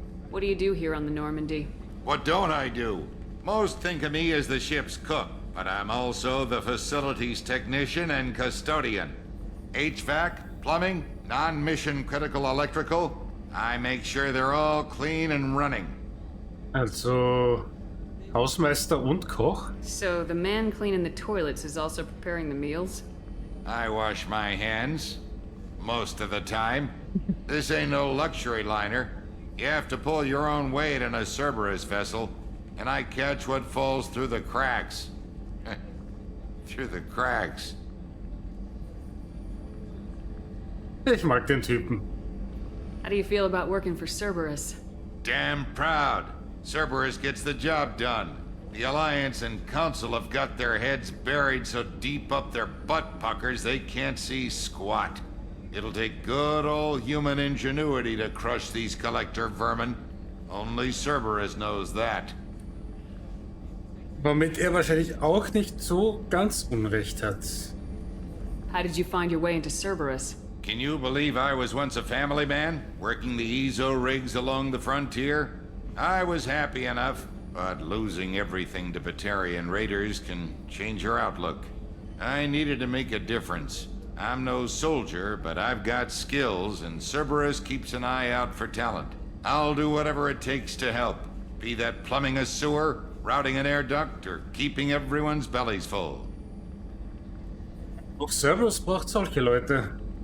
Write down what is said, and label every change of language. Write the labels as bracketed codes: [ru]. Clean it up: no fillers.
[en] What do you do here on the Normandy? What don't I do? Most think of me as the ship's cook, but I'm also the facilities technician and custodian. HVAC, plumbing, non-mission critical electrical. I make sure they're all clean and running. [de] Also, Hausmeister und Koch? [en] So the man cleaning the toilets is also preparing the meals? I wash my hands. Most of the time. This ain't no luxury liner. You have to pull your own weight in a Cerberus vessel, and I catch what falls through the cracks. Through the cracks. [de] Ich mag den Typen. [en] How do you feel about working for Cerberus? Damn proud. Cerberus gets the job done. The Alliance and Council have got their heads buried so deep up their butt puckers they can't see squat. It'll take good old human ingenuity to crush these collector vermin. Only Cerberus knows that. [de] Womit wahrscheinlich auch nicht so ganz Unrecht hat. [en] How did you find your way into Cerberus? Can you believe I was once a family man, working the EZO rigs along the frontier? I was happy enough, but losing everything to Batarian raiders can change your outlook. I needed to make a difference. I'm no soldier, but I've got skills, and Cerberus keeps an eye out for talent. I'll do whatever it takes to help. Be that plumbing a sewer, routing an air duct, or keeping everyone's bellies full. [de] Auch Cerberus braucht solche Leute.